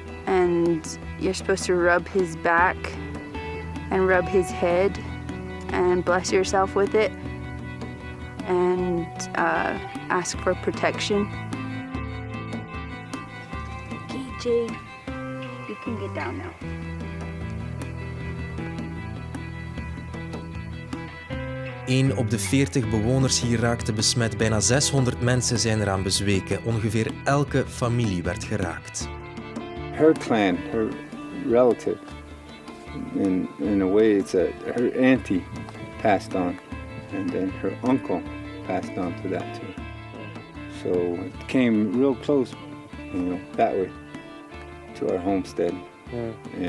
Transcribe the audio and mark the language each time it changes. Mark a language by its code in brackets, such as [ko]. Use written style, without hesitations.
[en] And you're supposed to rub his back and rub his head and bless yourself with it and ask for protection. Okay, Jade, you can get down now. [nl] 1 op de 40 bewoners hier raakte besmet. Bijna 600 mensen zijn eraan bezweken. Ongeveer elke familie werd geraakt. [en] Her clan, her relative, in a way it's her auntie passed on, and then her uncle passed on to that too. So it came real close, that way to our homestead. Yeah.